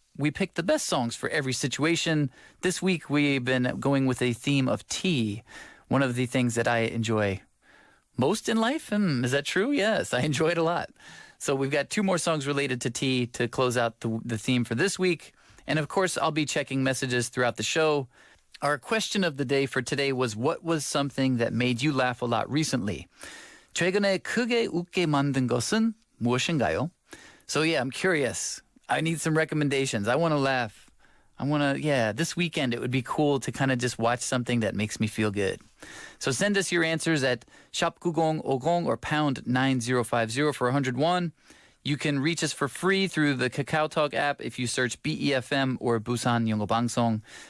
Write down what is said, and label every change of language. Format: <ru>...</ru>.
<en>We picked the best songs for every situation. This week we've been going with a theme of tea, one of the things that I enjoy most in life. Is that true? Yes, I enjoy it a lot. So we've got 2 more songs related to tea to close out the theme for this week. And of course, I'll be checking messages throughout the show. Our question of the day for today was, what was something that made you laugh a lot recently?</en> <ko>최근에 크게 웃게 만든 것은 무엇인가요?</ko> <en>So yeah, I'm curious. I need some recommendations. I want to laugh. This weekend it would be cool to kind of just watch something that makes me feel good. So send us your answers at 샵9050 or pound 9050 for 101. You can reach us for free through the Kakao Talk app if you search BEFM or Busan영어방송.</en>